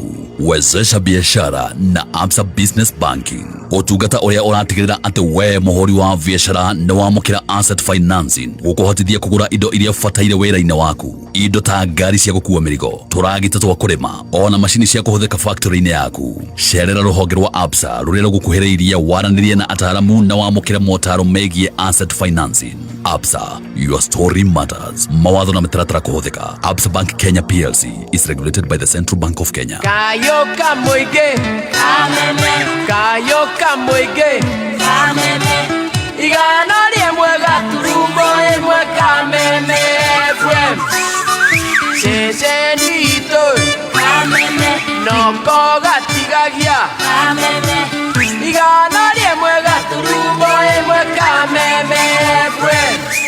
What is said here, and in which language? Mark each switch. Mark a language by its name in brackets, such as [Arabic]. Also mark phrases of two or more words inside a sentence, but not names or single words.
[Swahili] Wezesha Biashara [Kikuyu] na Absa Business Banking, ũtungata ũrĩa ũratigĩrĩra atĩ we mũhũri wa biashara nĩ wamũkĩra [English] asset financing [Kikuyu] gũkũhotithia kũgũra indo iria bataire wĩra-inĩ waku. Indo ta ngari cia gũkua mĩrigo, tũragita twa kũrĩma, ona macini cia kũhũthĩka factory-inĩ yaku. Cerera rũhonge rwa Absa rũrĩa rũgũkuhĩrĩirie waranĩrie na ataaramu na wamũkĩre motaro megiĩ [English] asset financing. [Kikuyu] Absa, [English] your story matters. [Kikuyu] Mawatho na mĩtaratara kũhũthĩka. [English] Absa Bank Kenya PLC is regulated by the Central Bank of Kenya. [Kikuyu] Kayoka mwige kameme, kayoka mwige kameme, igana rimwe gaturumo imwe kameme FM, ceceni itu kameme, noko gatigagia kameme, igana rimwe gaturumo imwe kameme FM.